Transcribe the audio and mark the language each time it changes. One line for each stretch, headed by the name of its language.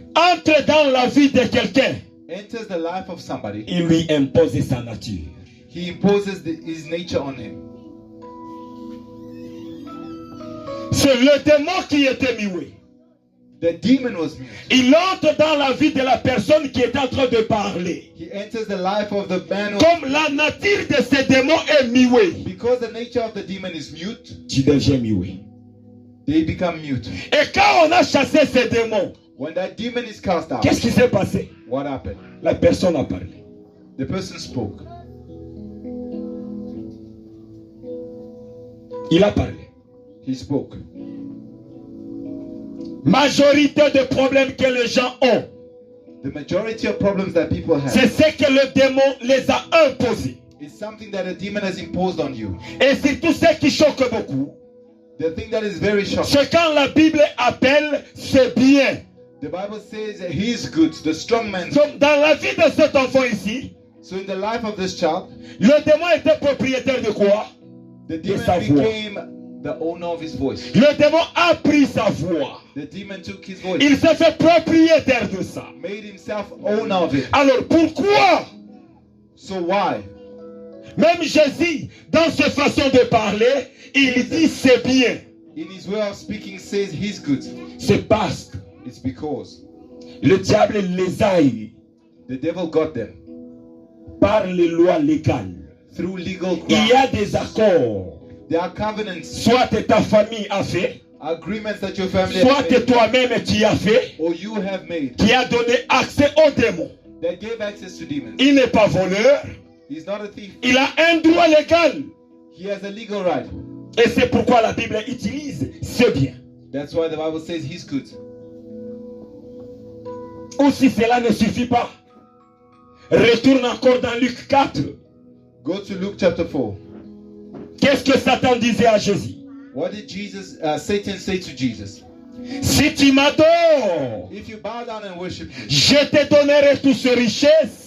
French: entre dans la vie de quelqu'un,
English: enters the life of somebody,
French: il lui impose sa nature.
English: he imposes his nature on him.
French: C'est le démon qui était muet.
English: The demon was mute.
French: Il entre dans la vie de la personne qui est en train de parler.
English: He enters the life of the man who,
French: Comme la nature de ce démon est muet,
English: because the nature of the demon is mute,
French: tu deviens muet.
English: they become mute.
French: Et quand on a chassé ce démon,
English: When that demon is cast out,
French: qu'est-ce qui s'est passé?
English: what happened?
French: La personne a parlé.
English: The person spoke.
French: Il a parlé.
English: He spoke.
French: Majorité des problèmes que les gens ont,
English: The majority of problems that people have
French: c'est ce que le démon les a imposés.
English: is something that a demon has imposed on you.
French: Et surtout ce qui choque beaucoup,
English: The thing that is very shocking.
French: c'est quand la Bible appelle c'est bien.
English: The Bible says that he is good, the strong man.
French: Donc dans la vie de cet enfant ici,
English: So in the life of this child,
French: le démon était propriétaire de quoi?
English: the
French: De sa
English: demon
French: voix.
English: became the owner of his voice.
French: Le démon a pris sa voix.
English: The demon took his voice,
French: Il s'est fait propriétaire de ça.
English: made himself owner of it.
French: Alors pourquoi?
English: So why?
French: Même Jésus, dans sa façon de parler, il dit c'est bien.
English: In his way of speaking says he's good.
French: C'est parce que
English: It's because
French: le diable les a eus
English: the devil got them
French: par les lois légales.
English: through legal
French: Il y a
English: grounds.
French: des accords.
English: There are covenants,
French: Soit ta famille a fait,
English: agreements that your family
French: soit
English: has made,
French: toi-même tu as fait,
English: or you have made,
French: qui a donné accès aux démons.
English: that gave access to demons.
French: Il n'est pas voleur,
English: He's not a thief.
French: il a un droit légal.
English: He has a legal right.
French: Et c'est pourquoi la Bible utilise c'est bien.
English: That's why the Bible says he's good.
French: Ou si cela ne suffit pas, retourne encore dans Luc 4.
English: Go to Luke chapter 4.
French: Qu'est-ce que Satan disait à Jésus?
English: What did Satan say to Jesus?
French: Si tu m'adores,
English: If you bow down and worship me,
French: je te donnerai toutes ces richesses.